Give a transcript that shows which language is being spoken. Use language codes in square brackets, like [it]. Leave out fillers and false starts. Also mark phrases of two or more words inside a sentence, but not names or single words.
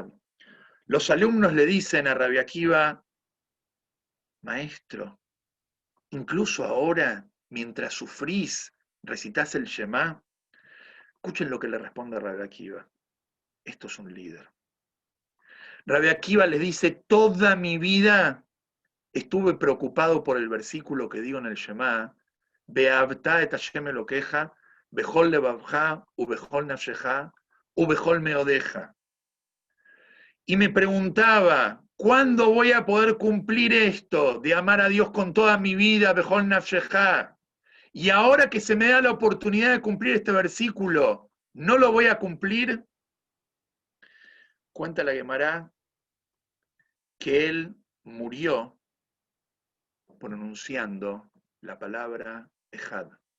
[es] Los alumnos le dicen a Rabbi Akiva, maestro, incluso ahora, mientras sufrís, recitas el Shema. Escuchen lo que le responde Rabbi Akiva. Esto es un líder. Rabbi Akiva les dice, toda mi vida estuve preocupado por el versículo que digo en el Shema, [he] ואהבת את השם אלוקיך בכל לבבך ובכל נפשך ובכל מאודך. [es] Y me preguntaba, ¿cuándo voy a poder cumplir esto de amar a Dios con toda mi vida, [he] בכל נפשך? [es] Y ahora que se me da la oportunidad de cumplir este versículo, ¿no lo voy a cumplir? Cuenta la Guemará que él murió pronunciando la palabra Ejad.